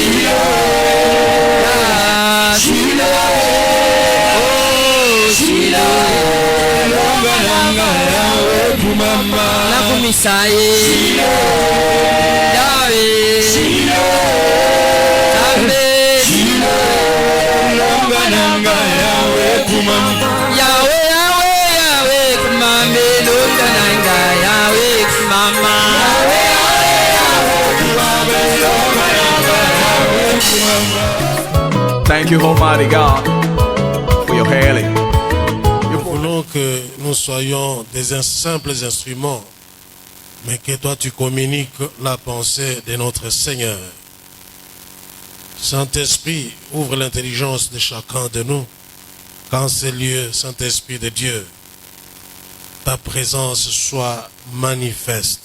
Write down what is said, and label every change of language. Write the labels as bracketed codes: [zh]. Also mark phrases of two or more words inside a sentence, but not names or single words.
[ln] nakumisa ye Yawe kumame longa nanga Yawe kumama [en] Thank you, Almighty God, for your healing. [fr] Nous voulons que nous soyons des simples instruments, mais que toi tu communiques la pensée de notre Seigneur. Saint-Esprit, ouvre l'intelligence de chacun de nous. Quand ces lieux, Saint-Esprit de Dieu, ta présence soit manifeste.